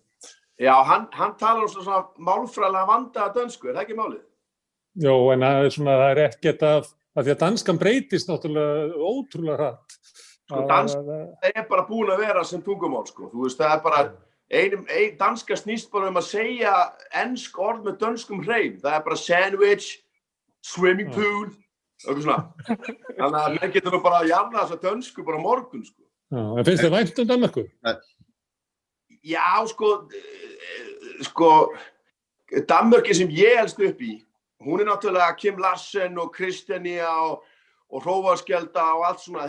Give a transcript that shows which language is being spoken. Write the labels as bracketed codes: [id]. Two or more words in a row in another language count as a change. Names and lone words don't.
[is] Já, hann talar svona málfræðilega vandaða dönsku, það ekki málið? Jó, en það ekkert af því að danskan breytist náttúrulega ótrúlega hratt. Danska bara búin að vera sem tungumál, Þú veist, það bara danska snýst bara að segja ensk orð með dönskum hreim. Það bara [en] sandwich, swimming pool, [is] eitthvað svona. Þannig að menn getur nú bara að janna þessa dönsku bara morgun, Já, en finnst þér vænt Danmörku? Já, Danmörki sem ég elst upp í, hún náttúrulega Kim Larsen og Kristjania og Hrófarskelda og allt svona.